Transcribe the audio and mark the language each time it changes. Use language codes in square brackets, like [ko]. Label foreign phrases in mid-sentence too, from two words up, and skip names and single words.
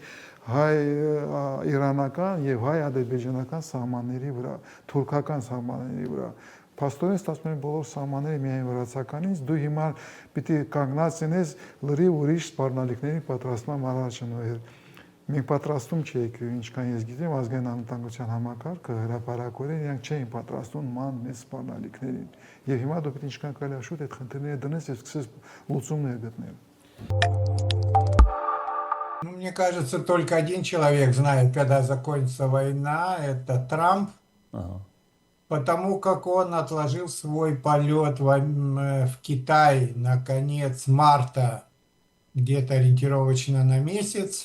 [hy] հայ իրանական եւ հայ ադրբեջանական սահմանների վրա, թուրքական սահմանների վրա։ Փաստորեն ստացվում է բոլոր սահմանները միայն վրացականից, դու հիմա պիտի կանգնած լինես լրիվ ուրիշ սպառնալիքների պատրաստման առաջնորդ։ Մենք պատրաստում չէինք, ինչքան ես գիտեմ, ազգային անվտանգության համակարգը հրապարակորեն իրանք չէին պատրաստում ման մեծ սպառնալիքներին։ Եվ հիմա դու պիտի ինչքան կարելի է շուտ այդ խնդիրները դնես եւ սկսես լուծումներ գտնել։ [ru] Ну, мне кажется, только один человек знает, когда закончится война, это Трамп, потому как он отложил свой полет в Китай на конец марта, где-то ориентировочно на месяц.